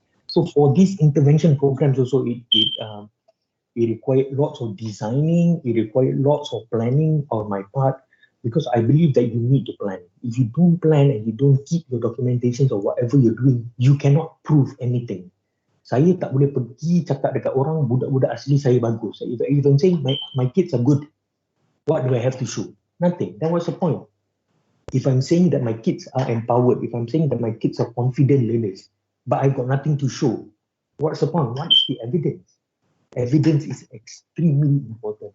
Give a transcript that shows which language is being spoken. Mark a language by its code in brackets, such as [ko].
[en] So for these intervention programs also, it required lots of designing, it required lots of planning on my part, because I believe that you need to plan. If you don't plan and you don't keep your documentations or whatever you're doing, you cannot prove anything. [ms] Saya tak boleh pergi cakap dekat orang budak-budak asli saya bagus. [en] If I'm saying my kids are good, what do I have to show? Nothing. Then what's the point? If I'm saying that my kids are empowered, if I'm saying that my kids are confident learners, but I've got nothing to show, what's the point? What is the evidence? Evidence is extremely important.